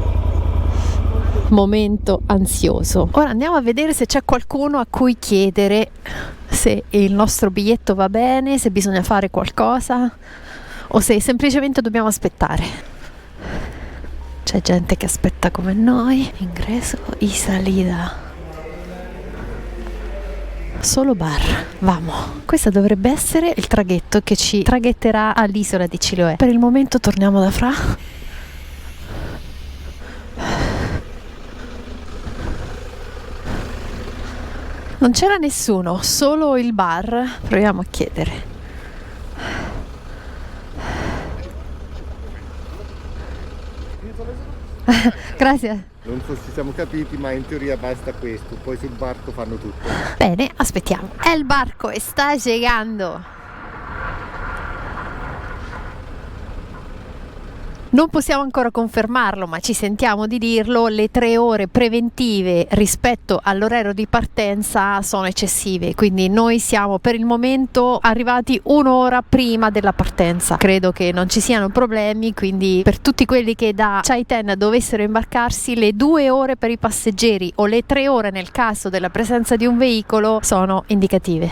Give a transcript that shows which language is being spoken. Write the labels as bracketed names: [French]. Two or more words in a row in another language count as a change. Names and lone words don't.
[Italian] Momento ansioso. Ora andiamo a vedere se c'è qualcuno a cui chiedere se il nostro biglietto va bene, se bisogna fare qualcosa o se semplicemente dobbiamo aspettare. C'è gente che aspetta come noi. [Spanish] Ingresso y salida. Solo bar. Vamo. [Italian] Questo dovrebbe essere il traghetto che ci traghetterà all'isola di Chiloé. Per il momento torniamo da Fra. Non c'era nessuno, solo il bar. Proviamo a chiedere. Grazie. Non so se ci siamo capiti, ma in teoria basta questo, poi sul barco fanno tutto. Bene, aspettiamo. [Spanish] El barco sta llegando. [Italian] Non possiamo ancora confermarlo, ma ci sentiamo di dirlo, le 3 ore preventive rispetto all'orario di partenza sono eccessive, quindi noi siamo per il momento arrivati un'ora prima della partenza. Credo che non ci siano problemi, quindi per tutti quelli che da Chaiten dovessero imbarcarsi, le 2 ore per i passeggeri o le 3 ore nel caso della presenza di un veicolo sono indicative.